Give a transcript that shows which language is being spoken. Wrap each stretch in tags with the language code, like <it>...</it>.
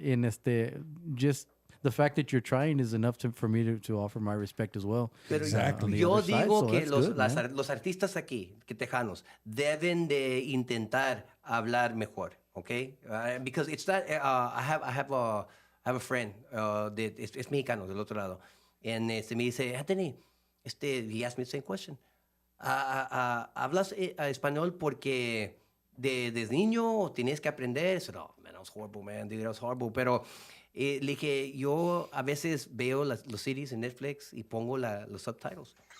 <en>En just the fact that you're trying is enough for me to offer my respect as well.</en> <es>Pero</es> <en>Exactly.</en> <es>Yo digo que</es> <en>good,</en> <es>los artistas aquí, que tejanos, deben de intentar hablar mejor, okay?</es> <en>Because it's that I have a friend</en> <es>es mexicano del otro lado,</es> <en>and</en> <es>me dice,</es> <en>Anthony, he asked me the same question.</en> <es>¿Hablas español porque desde niño tienes que aprender?</es> <en>I said, oh man, I was horrible,</en> <es>man, dude, I was horrible, pero le dije, yo a veces veo los series en Netflix y pongo los subtitles.</es>